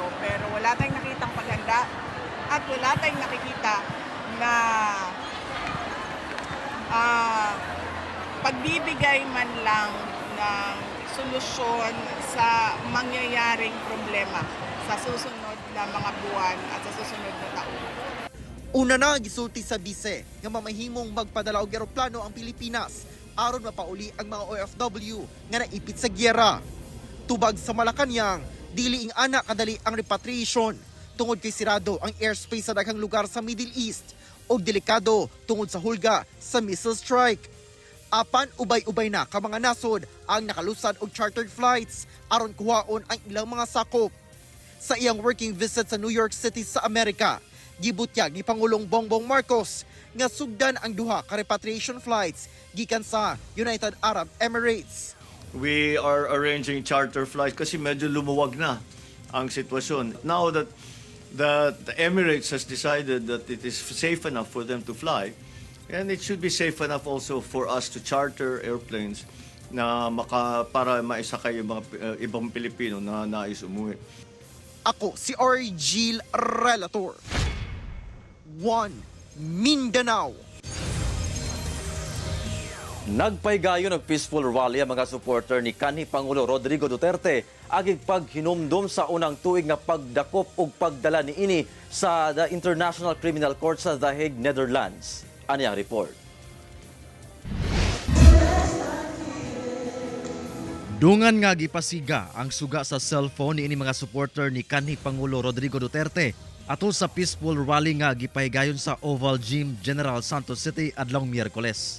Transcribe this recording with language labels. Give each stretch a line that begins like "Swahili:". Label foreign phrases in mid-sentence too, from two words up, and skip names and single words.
Filipino: Pero wala tayong nakitang paghanda at wala tayong nakikita na pagbibigay man lang ng solusyon sa mangyayaring problema sa susunod na mga buwan at sa susunod na taon.
Cebuano: Una na gisulti sa bise nga mamahimong magpadala og eroplano ang Pilipinas aron mapauli ang mga OFW nga naipit sa gyera. Tubag sa Malacañang, dili ing ana kadali ang repatriation tungod kay sirado ang airspace sa daghang lugar sa Middle East og delikado tungod sa hulga sa
English: missile strike.
Cebuano: Apan ubay-ubay na ka mga nasod ang nakalusad og
English: chartered flights
Cebuano: aron kuhaon ang ilang mga sakop. Sa iyang
English: working visit
Cebuano: sa New York City sa Amerika, gibutyag ni Pangulong Bongbong Marcos nga sugdan ang duha ka
English: repatriation flights
Cebuano: gikan sa United Arab Emirates.
English: We are arranging charter flights
Filipino: kasi medyo lumuwag na ang sitwasyon.
English: Now that the Emirates has decided that it is safe enough for them to fly, and it should be safe enough also for us to charter airplanes
Filipino: na para maisakay yung mga ibang Pilipino na nais umuwi.
Cebuano: Ako si Argil Relator. 1 Mindanao. Nagpaygayon ng
English: peaceful rally
Cebuano: ang mga supporter ni kanhi Pangulo Rodrigo Duterte agig paghinumdom sa unang tuig nga pagdakop ug pagdala niini sa the International Criminal Court sa The Hague, Netherlands. Ani ang report. Dungan nga gipasiga ang suga sa cellphone ni mga supporter ni kanhi Pangulo Rodrigo Duterte atol sa
English: peaceful rally
Cebuano: nga gipahigayon sa Oval Gym, General Santos City adlong Miyerkules.